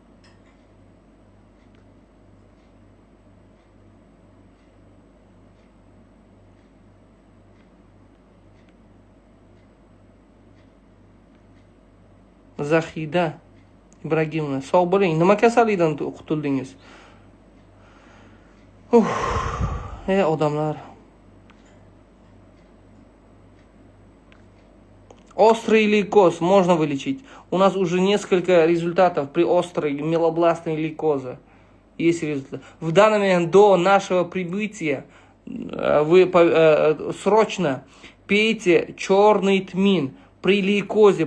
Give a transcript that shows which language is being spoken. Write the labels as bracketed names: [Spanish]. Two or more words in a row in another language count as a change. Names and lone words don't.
[Uzbek] Zahida Ibragimova, sog' bo'ling. Nima kasallikdan qutuldingiz? Odamlar. [Russian] Острый лейкоз можно вылечить. У нас уже несколько результатов при острой мелобластной лейкозе. Есть результат. В данный момент до нашего прибытия вы срочно пейте черный тмин при лейкозе.